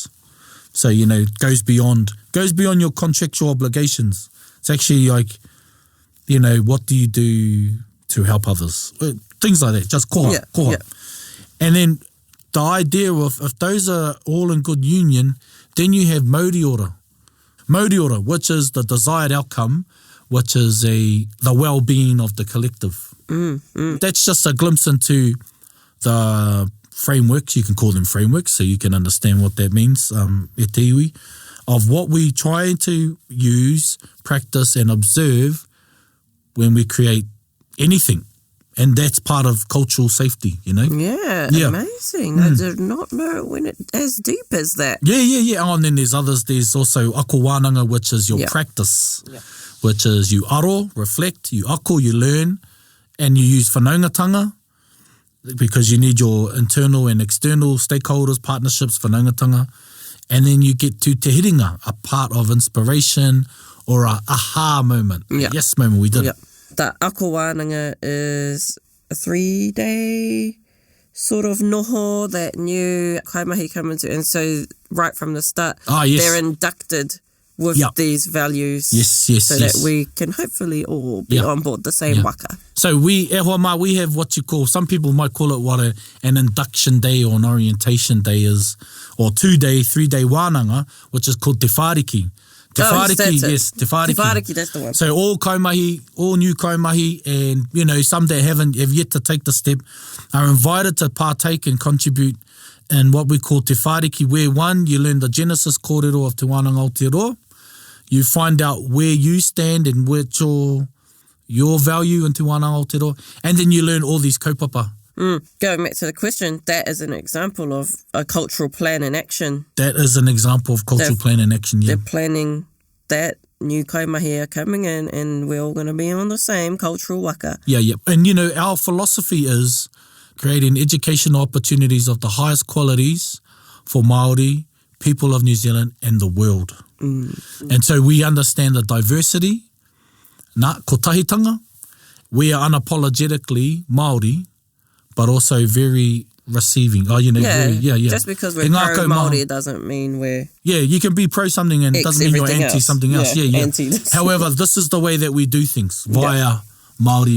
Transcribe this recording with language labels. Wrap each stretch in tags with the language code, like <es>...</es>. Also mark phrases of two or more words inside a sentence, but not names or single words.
<en>So, you know, goes beyond your contractual obligations. It's actually like, you know, what do you do to help others? Things like that, just</en> <mi>koha, koha.</mi> <en>Yeah. And then the idea of, if those are all in good union, then you have</en> <mi>mauri ora. Mauri ora,</mi> <en>which is the desired outcome, which is the well-being of the collective. That's just a glimpse into the frameworks, you can call them frameworks, so you can understand what that means,</en> <mi>e te iwi,</mi> <en>of what we try to use, practice and observe when we create anything. And that's part of cultural safety, you know? Yeah. Amazing. I did not know it went as deep as that. Yeah. Oh, and then there's others. There's also</en> <mi>ako wānanga,</mi> <en>which is your practice, which is you aro, reflect, you ako, you learn, and you use whanaungatanga, because you need your internal and external stakeholders, partnerships, whanaungatanga. And then you get to</en> <mi>te hiringa,</mi> <en>a part of inspiration or a aha moment, a yes moment. We did it. The</en> <mi>ako wānanga</mi> <en>is a 3-day sort of noho that new kaimahi come into. And so right from the start, they're inducted with these values, so that we can hopefully all be on board the same waka. So we have what you call, some people might call it an induction day or an orientation day is, or 2-day, 3-day wānanga, which is called</en> <mi>te whāriki. Te whāriki, te whāriki. Te whāriki,</mi> <en>that's the one. So all kaimahi, all new kaimahi, and you know, some that have yet to take the step are invited to partake and contribute in what we call</en> <mi>te whāriki,</mi> <en>where one, you learn the Genesis kōrero of Te Wānanga Aotearoa. You find out where you stand and what's your value in Te Wānanga Aotearoa, and then you learn all these kaupapa. Going back to the question, that is an example of a cultural plan in action. That is an example of cultural plan in action, They're planning that new kaimahi are coming in and we're all going to be on the same cultural waka. Yeah. And, you know, our philosophy is creating educational opportunities of the highest qualities for Māori, people of New Zealand and the world. And so we understand the diversity.</en> <mi>Nā, ko tahitanga,</mi> <en>we are unapologetically Māori, but also very receiving. Just because we're pro-Māori doesn't mean we're... Yeah, you can be pro something and it doesn't mean you're anti something else. Yeah. However, this is the way that we do things, via Māori...</en>